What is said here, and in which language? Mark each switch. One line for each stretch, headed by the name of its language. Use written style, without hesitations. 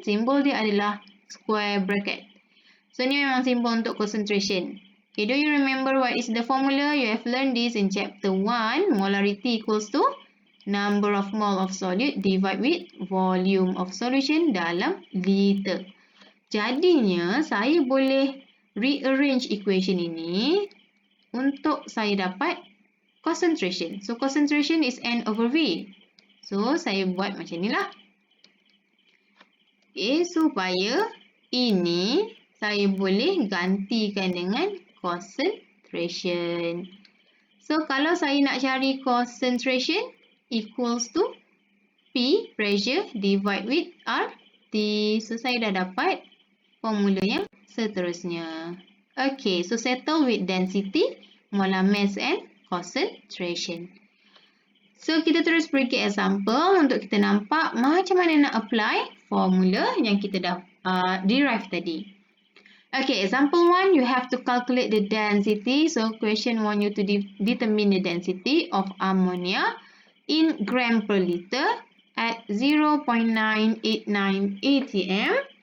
Malay: Simbol dia adalah square bracket. So ni memang simbol untuk concentration.
English: Okay, do you remember what is the formula? You have learned this in chapter 1. Molarity equals to number of mole of solid divided with volume of solution dalam liter.
Malay: Jadinya, saya boleh rearrange equation ini untuk saya dapat concentration.
English: So, concentration is N over V.
Malay: So, saya buat macam ni lah. Okay, supaya ini saya boleh gantikan dengan concentration. So, kalau saya nak cari concentration, equals to P, pressure, divide with RT. So, saya dah dapat formula yang seterusnya.
English: Okay, so settle with density, molar mass and concentration.
Malay: So, kita terus pergi example untuk kita nampak macam mana nak apply formula yang kita dah derive tadi.
English: Okay, example 1, you have to calculate the density. So, question want you to determine the density of ammonia in gram per liter at 0.989 atm.